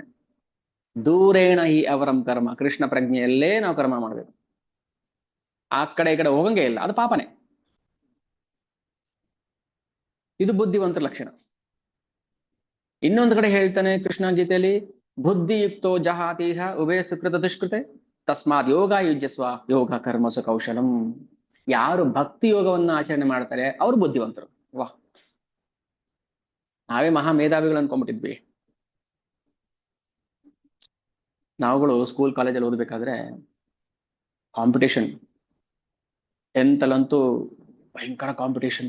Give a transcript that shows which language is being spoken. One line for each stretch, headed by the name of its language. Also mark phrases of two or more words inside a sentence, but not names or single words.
Sanskrit: ದೂರೇಣ ಹಿ ಅವರಂ ಕರ್ಮ,
Kannada: ಕೃಷ್ಣ ಪ್ರಜ್ಞೆಯಲ್ಲೇ ನಾವು ಕರ್ಮ ಮಾಡ್ಬೇಕು. ಆ ಕಡೆ ಈ ಕಡೆ ಹೋಗಂಗೆ ಇಲ್ಲ, ಅದು ಪಾಪನೇ. ಇದು ಬುದ್ಧಿವಂತರ ಲಕ್ಷಣ. ಇನ್ನೊಂದು ಕಡೆ ಹೇಳ್ತಾನೆ ಕೃಷ್ಣ ಗೀತೆಯಲ್ಲಿ,
Sanskrit: ಬುದ್ಧಿಯುಕ್ತೋ ಜಹಾತೀಹ ಉಭಯ ಸುಕೃತ ದುಷ್ಕೃತೆ ತಸ್ಮಾತ್ ಯೋಗ ಯುಜ್ಯಸ್ವ ಯೋಗ ಕರ್ಮಸು ಕೌಶಲಂ.
Kannada: ಯಾರು ಭಕ್ತಿ ಯೋಗವನ್ನ ಆಚರಣೆ ಮಾಡ್ತಾರೆ ಅವರು ಬುದ್ಧಿವಂತರು. ವಾಹ್, ನಾವೇ ಮಹಾ ಮೇಧಾವಿಗಳು ಅನ್ಕೊಂಡ್ಬಿಟ್ಟಿದ್ವಿ. ನಾವುಗಳು ಸ್ಕೂಲ್ ಕಾಲೇಜಲ್ಲಿ ಓದಬೇಕಾದ್ರೆ ಕಾಂಪಿಟೇಷನ್, 10th ಅಲ್ಲಂತೂ ಭಯಂಕರ ಕಾಂಪಿಟೇಷನ್.